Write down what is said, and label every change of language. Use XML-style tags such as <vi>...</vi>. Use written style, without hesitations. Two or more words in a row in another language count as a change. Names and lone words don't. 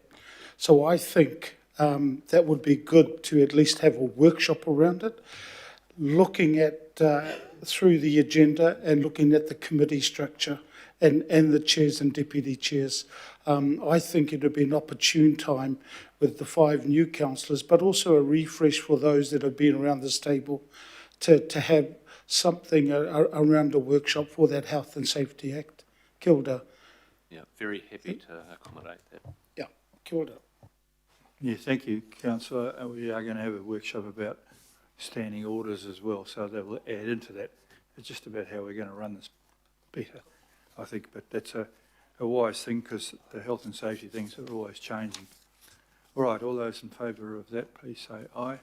<en>So I think that would be good to at least have a workshop around it, looking at through the agenda and looking at the committee structure and the chairs and deputy chairs. I think it would be an opportune time with the 5 new councillors, but also a refresh for those that have been around this table to have something around a workshop for that Health and Safety Act.</en> <mi>Kia ora.</mi> <en>Yeah, very happy to accommodate that. Yeah,</en> <mi>kia ora.</mi> <en>Yeah, thank you, Councillor. We are going to have a workshop about standing orders as well, so that will add into that. It's just about how we're going to run this better, I think, but that's a wise thing because the health and safety things are always changing. All right, all those in favour of that, please say aye.</en>